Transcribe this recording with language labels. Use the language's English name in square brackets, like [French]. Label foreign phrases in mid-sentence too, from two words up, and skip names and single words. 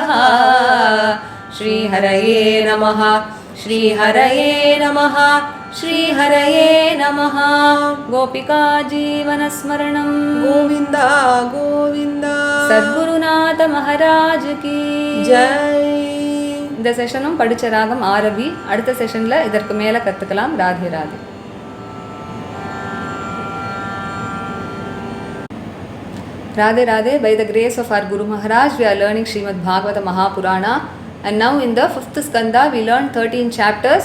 [Sanskrit] श्रीहरये नमः, श्रीहरये नमः, श्रीहरये नमः। गोपिका जीवनस्मरणं गोविन्द गोविन्द [Hindi] सद्गुरुनाथ महाराज की जय. [Tamil] இந்த செஷனும் படிச்ச ராகம் ஆரவி. அடுத்த செஷன்ல இதற்கு மேல கத்துக்கலாம். ராதே ராதே. [English] Radhe Radhe. By the grace of our Guru Maharaj, we are learning Srimad Bhagavatam Mahapurana, and now in the 5th skanda we learned 13 chapters.